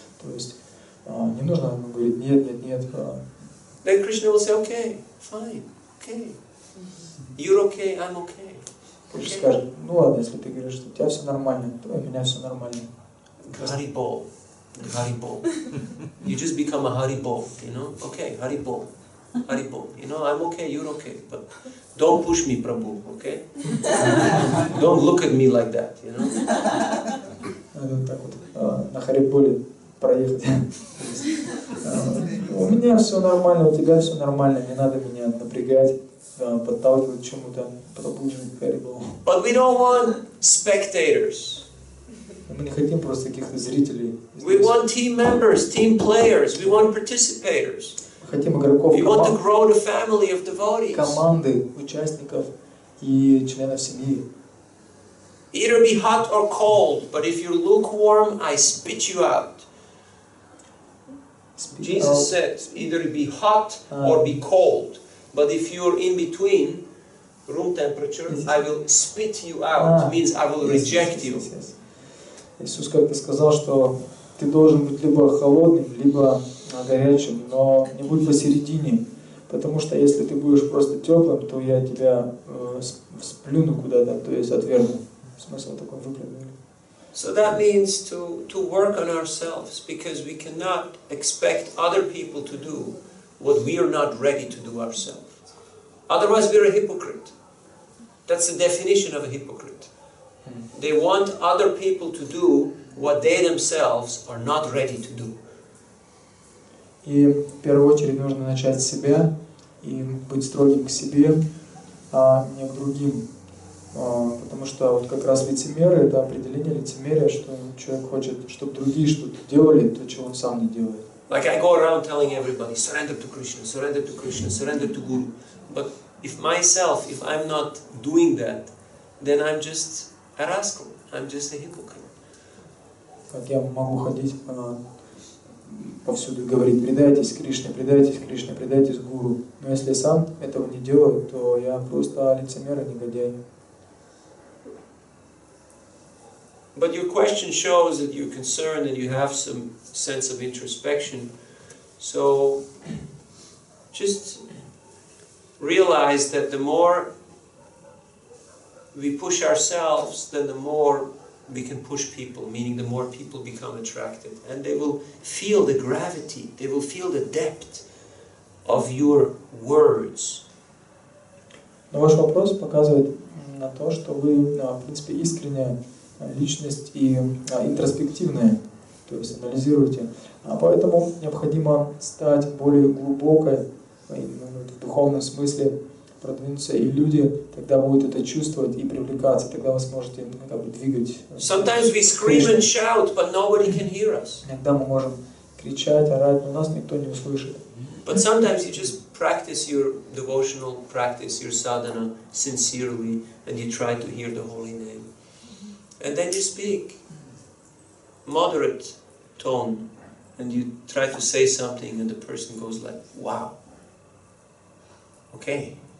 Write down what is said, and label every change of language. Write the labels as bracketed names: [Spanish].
[Russian] То есть не нужно говорить нет. [English] Then Krishna will say, okay, fine, okay. You're okay, I'm okay. [Russian] Кришна скажет, ну ладно, если ты говоришь, что у тебя все нормально, то у меня все нормально. [English] Haribol. Haribol. You just become a Haribol, you know? Okay, Haribol. Haribol. You know, I'm okay, you're okay. But don't push me, Prabhu, okay? Don't look at me like that, you know? [Russian] Надо вот так вот на Хариболе проехать. У меня все нормально, у тебя все нормально, не надо меня напрягать, подталкивать к чему-то, пробуживать Харибол. [English] But we don't want spectators. [Russian] Мы не хотим просто каких-то зрителей. [English] We want team members, team players. We want participators. [Russian] Хотим игроков, [English] We want to grow the family of devotees. [Russian] команды, участников и членов семьи. [English] Either be hot or cold, but if you're lukewarm, I spit you out. Jesus says, either be hot or be cold. But if you're in between, room temperature, I will spit you out. It means I will reject you. [Russian] Иисус как-то сказал, что ты должен быть либо холодным, либо горячим, но не будь посередине, потому что если ты будешь просто теплым, то я тебя сплюну куда-то, то есть отвергну. Смысл такой выгляд. [English] So that means to work on ourselves, because we cannot expect other people to do what we are not ready to do ourselves. Otherwise we're a hypocrite. That's the definition of a hypocrite. They want other people to do what they themselves are not ready to do. [Russian] И в первую очередь нужно начать с себя и быть строгим к себе, а не к другим. Потому что вот как раз лицемерие, это определение лицемерия, что человек хочет, чтобы другие что-то делали, то, чего он сам не делает. [English] Like I go around telling everybody, surrender to Krishna, surrender to Krishna, surrender to Guru. But if myself, if I'm not doing that, then I'm just a rascal, I'm just a hypocrite. [Russian] Как я могу ходить повсюду и говорить, предайтесь Кришне, предайтесь Кришне, предайтесь Гуру. Но если я сам этого не делаю, то я просто лицемер и негодяй. [English] But your question shows that you're concerned and you have some sense of introspection. So just realize that the more we push ourselves, then the more we can push people, meaning the more people become attracted. And they will feel the gravity, they will feel the depth of your words. [Russian] Но ваш вопрос показывает на то, что вы, в принципе, искренняя личность и интроспективная, то есть анализируете. Поэтому необходимо стать более глубокой, в духовном смысле продвинуться, и люди тогда будут это чувствовать и привлекаться, тогда вы сможете как бы двигать. [English] Sometimes we scream and shout, but nobody can hear us. [Russian] Иногда мы можем кричать, орать, но нас никто не услышит. [English] But sometimes you just practice your devotional practice, your sadhana, sincerely, and you try to hear the holy name. And then you speak, moderate tone, and you try to say something, and the person goes like, wow, okay.